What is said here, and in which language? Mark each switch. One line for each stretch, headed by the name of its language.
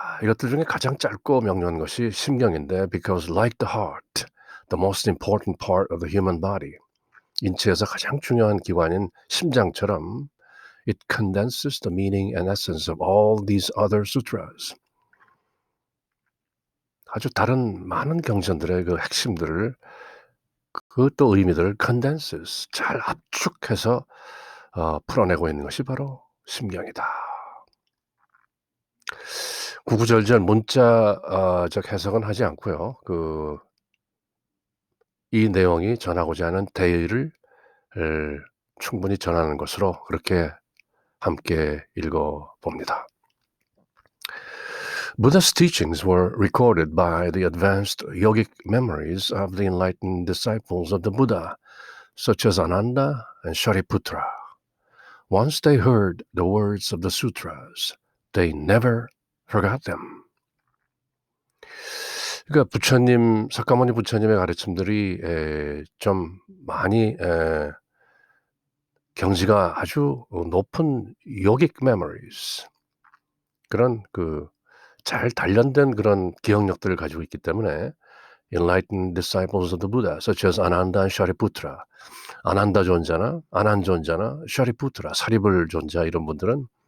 Korean: 이것들 중에 가장 짧고 명료한 것이 심경인데,
English: because like the heart, the most important part of the human body,
Korean: 인체에서 가장 중요한 기관인 심장처럼,
English: it condenses the meaning and essence of all these other sutras.
Korean: 아주 다른 많은 경전들의 그 핵심들을, 또 의미들을 condenses, 잘 압축해서 풀어내고 있는 것이 바로 심경이다. 구구절절 문자적 해석은 하지 않고요. 이 내용이 전하고자 하는 대의를 충분히 전하는 것으로 그렇게 함께 읽어봅니다.
English: Buddha's teachings were recorded by the advanced yogic memories of the enlightened disciples of the Buddha, such as Ananda and Shariputra. Once they heard the words of the sutras, they never forgot them.
Korean: 그러니까 부처님, 석가모니 부처님의 가르침들이 좀 많이 경지가 아주 높은 yogic memories, 그런 잘 단련된 그런 기억력들을 가지고 있기 때문에
English: enlightened disciples of the Buddha, such as Ananda and Shariputra,
Korean: 아난다 존자나 아난 존자나 샤리푸트라, 사리불 존자, 이런 분들은